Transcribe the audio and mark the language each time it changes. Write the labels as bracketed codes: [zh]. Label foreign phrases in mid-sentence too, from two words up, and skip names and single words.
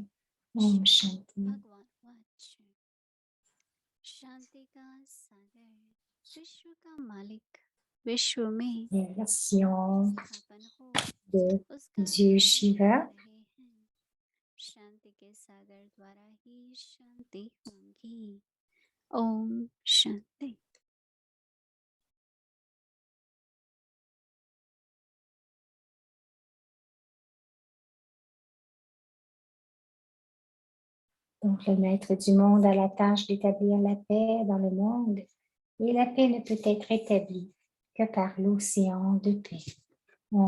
[hi] ओम शांति. [fr] Version de Dieu Shiva. [hi] शांति के सागर द्वारा ही शांति होगी। ओम शांति। [fr] Donc, le maître du monde a la tâche d'établir la paix dans le monde, et la paix ne peut être établie que par l'océan de paix.